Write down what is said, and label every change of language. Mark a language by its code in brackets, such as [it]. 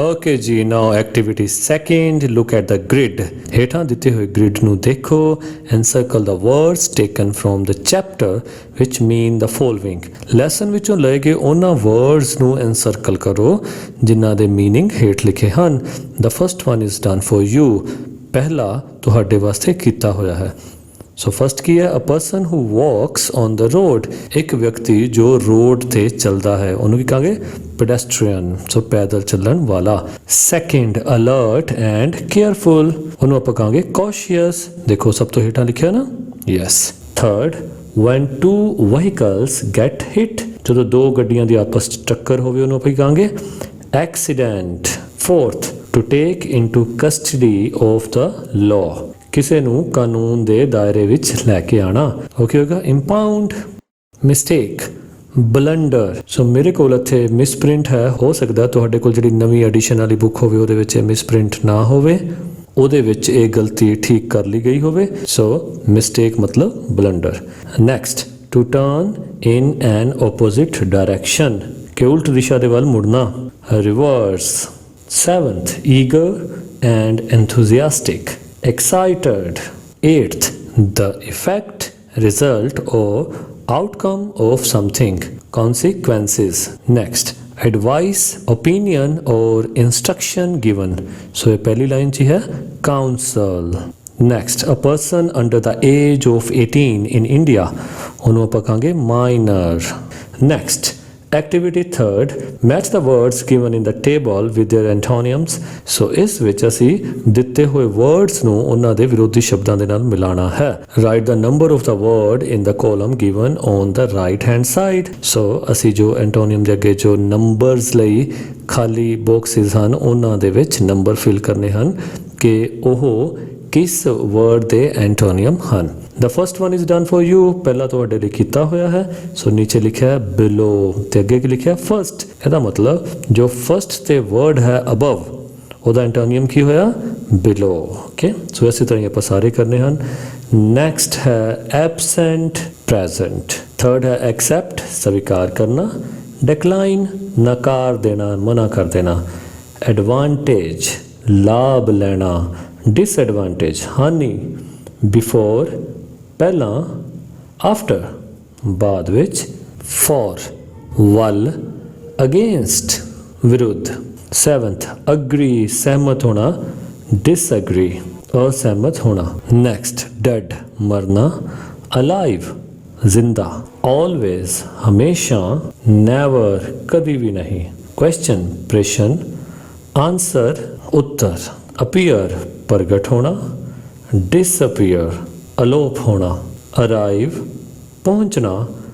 [en] Okay ਜੀ, now activity second, look at the grid. [pa] ਹੇਠਾਂ ਦਿੱਤੇ ਹੋਏ ਗ੍ਰਿਡ ਨੂੰ ਦੇਖੋ [en] and circle the words taken from the chapter which mean the following, [pa] lesson ਵਿੱਚੋਂ ਲਏ ਗਏ ਉਹਨਾਂ ਵਰਡਸ ਨੂੰ ਐਨਸਰਕਲ ਕਰੋ ਜਿਨ੍ਹਾਂ ਦੇ ਮੀਨਿੰਗ ਹੇਠ ਲਿਖੇ ਹਨ। [en] the first one is done for you, [pa] ਪਹਿਲਾ ਤੁਹਾਡੇ ਵਾਸਤੇ ਕੀਤਾ ਹੋਇਆ ਹੈ। ਸੋ ਫਸਟ ਕੀ ਹੈ? [en] a person who walks on the road, [pa] ਇੱਕ ਵਿਅਕਤੀ ਜੋ ਰੋਡ ਤੇ ਚੱਲਦਾ ਹੈ ਉਹਨੂੰ ਕੀ ਕਹਾਂਗੇ? pedestrian, ਸੋ ਪੈਦਲ ਚੱਲਣ ਵਾਲਾ। ਸੈਕਿੰਡ, alert and careful, ਉਹਨੂੰ ਆਪਾਂ ਕਹਾਂਗੇ cautious, ਦੇਖੋ ਸਭ ਤੋਂ ਹੇਠਾਂ ਲਿਖਿਆ ਨਾ, yes। Third, [en] when two vehicles get hit, [pa] ਜਦੋਂ ਦੋ ਗੱਡੀਆਂ ਦੀ ਆਪਸ ਚ ਟੱਕਰ ਹੋਵੇ ਉਹਨੂੰ ਆਪਾਂ ਕਹਾਂਗੇ accident। fourth, [en] to take into custody of the law, [pa] ਕਿਸੇ ਨੂੰ ਕਾਨੂੰਨ ਦੇ ਦਾਇਰੇ ਵਿੱਚ ਲੈ ਕੇ ਆਣਾ, ਉਹ ਕੀ ਹੋਏਗਾ? impound। mistake, blunder, ਸੋ ਮੇਰੇ ਕੋਲ ਇੱਥੇ ਮਿਸਪ੍ਰਿੰਟ ਹੈ, ਹੋ ਸਕਦਾ ਤੁਹਾਡੇ ਕੋਲ ਜਿਹੜੀ ਨਵੀਂ ਐਡੀਸ਼ਨ ਵਾਲੀ ਬੁੱਕ ਹੋਵੇ ਉਹਦੇ ਵਿੱਚ ਇਹ ਮਿਸਪ੍ਰਿੰਟ ਨਾ ਹੋਵੇ, ਉਹਦੇ ਵਿੱਚ ਇਹ ਗਲਤੀ ਠੀਕ ਕਰ ਲਈ ਗਈ ਹੋਵੇ। [en] So mistake ਮਤਲਬ blunder. Next, to turn in an opposite direction, [pa] ਕਿ ਉਲਟ ਦਿਸ਼ਾ ਦੇ ਵੱਲ ਮੁੜਨਾ, [en] Reverse. Seventh, eager and enthusiastic, excited. Eighth, the effect, result or outcome of something, consequences। next, advice, opinion or instruction given, so [hi] ये पहली लाइन ची है [en] counsel। next, a person under the age of 18 in India, [pa] ਉਹਨੂੰ ਆਪਾਂ ਕਹਾਂਗੇ [en] minor। next, activity third, match the words given in the table with their antonyms, [pa] so ਇਸ ਵਿੱਚ ਅਸੀਂ ਦਿੱਤੇ ਹੋਏ words ਨੂੰ ਉਹਨਾਂ ਦੇ ਵਿਰੋਧੀ ਸ਼ਬਦਾਂ ਦੇ ਨਾਲ ਮਿਲਾਉਣਾ ਹੈ। [en] write the number of the word in the column given on the right hand side, [pa] so ਅਸੀਂ ਜੋ antonyms ਦੇ ਅੱਗੇ ਜੋ numbers ਲਈ ਖਾਲੀ boxes ਹਨ ਉਹਨਾਂ ਦੇ ਵਿੱਚ number fill ਕਰਨੇ ਹਨ ਕਿ ਉਹ ਕਿਸ word ਦੇ antonym ਹਨ। [en] the first one is done for you, [pa] ਪਹਿਲਾ ਤੁਹਾਡੇ ਲਈ ਕੀਤਾ ਹੋਇਆ ਹੈ, ਸੋ ਨੀਚੇ ਲਿਖਿਆ ਹੈ below ਤੇ ਅੱਗੇ ਕੀ ਲਿਖਿਆ? first। ਇਹਦਾ ਮਤਲਬ ਜੋ first ਤੇ word ਹੈ above ਉਹਦਾ antonym ਕੀ ਹੋਇਆ? below। ਓਕੇ, ਸੋ ਇਸੇ ਤਰ੍ਹਾਂ ਆਪਾਂ ਸਾਰੇ ਕਰਨੇ ਹਨ। next ਹੈ absent, present। third ਹੈ accept, ਸਵੀਕਾਰ ਕਰਨਾ। decline, ਨਕਾਰ ਦੇਣਾ, ਮਨਾ ਕਰ ਦੇਣਾ। advantage, ਲਾਭ ਲੈਣਾ। disadvantage, ਹਾਨੀ। before, ਪਹਿਲਾਂ। after, ਬਾਅਦ ਵਿੱਚ। for, ਵੱਲ। against, ਵਿਰੁੱਧ। seventh, agree, ਸਹਿਮਤ ਹੋਣਾ। disagree, ਅਸਹਿਮਤ ਹੋਣਾ। next, dead, ਮਰਨਾ। alive, ਜ਼ਿੰਦਾ। always, ਹਮੇਸ਼ਾ। never, ਕਦੀ ਵੀ ਨਹੀਂ। question, ਪ੍ਰਸ਼ਨ। answer, ਉੱਤਰ। appear, ਪ੍ਰਗਟ ਹੋਣਾ। disappear, ਅਲੋਪ ਹੋਣਾ। arrive, ਪਹੁੰਚਣਾ।